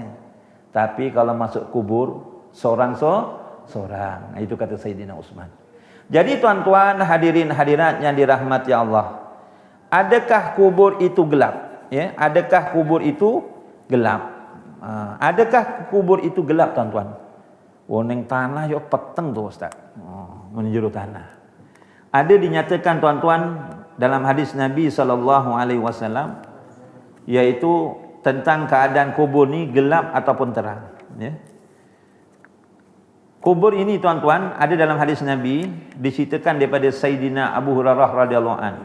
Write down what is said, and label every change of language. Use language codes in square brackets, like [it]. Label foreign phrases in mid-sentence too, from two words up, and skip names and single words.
[ms] Tapi kalau masuk kubur seorang. Itu kata Sayyidina Utsman. Jadi tuan-tuan, hadirin hadirat yang dirahmati Allah, adakah kubur itu gelap? Ya, adakah kubur itu gelap? Adakah kubur itu gelap, tuan-tuan? [jv] Neng tanah yo peteng tu ustaz. Menjuru tanah. [ms] Ada dinyatakan, tuan-tuan, dalam hadis Nabi SAW, yaitu tentang keadaan kubur ni gelap ataupun terang. Ya. Kubur ini, tuan-tuan, ada dalam hadis Nabi, diceritakan daripada Sayyidina Abu Hurairah [ar] radhiyallahu an.